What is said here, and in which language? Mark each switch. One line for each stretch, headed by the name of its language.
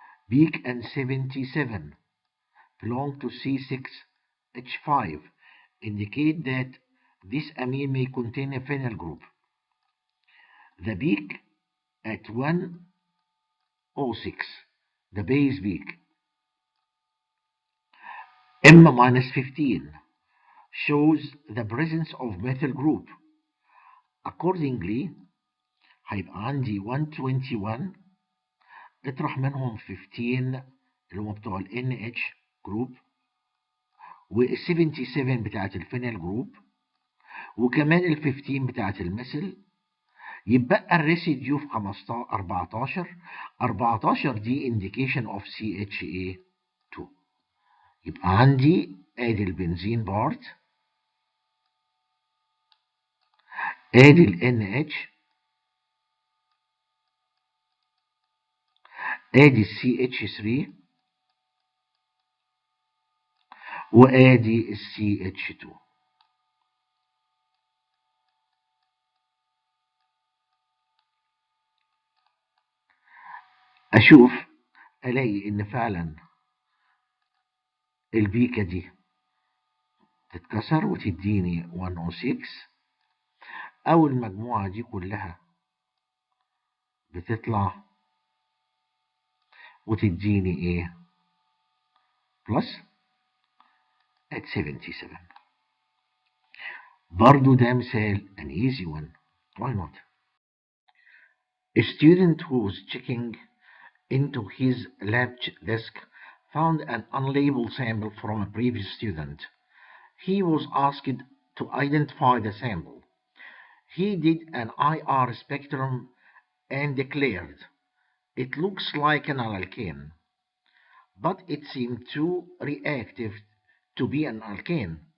English: Peak and 77 belong to C6H5, indicate that this amine may contain a phenyl group. The peak at 106, the base peak, M minus 15, shows the presence of methyl group.
Arabic: Accordingly هيبقى عندي 121 اطرح منهم 15 اللي هم بتوع ال NH جروب، وال 77 بتاعت الفينيل جروب، وكمان ال 15 بتاعت الميثيل، يبقى الريسيديو في 14.
English: 14
Arabic: دي
English: indication of CHA2.
Arabic: يبقى عندي ادي البنزين بارت، ادي ال NH، ادي ال CH3، وادي ال CH2. اشوف الاقي ان فعلا البيكة دي تتكسر وتديني 106، او المجموعة دي كلها بتطلع وتديني ايه؟ بلس
English: at 77.
Arabic: برضو ده مثال
English: an easy one. Why not? A student who was checking into his lab desk found an unlabeled sample from a previous student. He was asked to identify the sample. He did an IR spectrum and declared, "It looks like an alkane, but it seemed too reactive to be an alkane."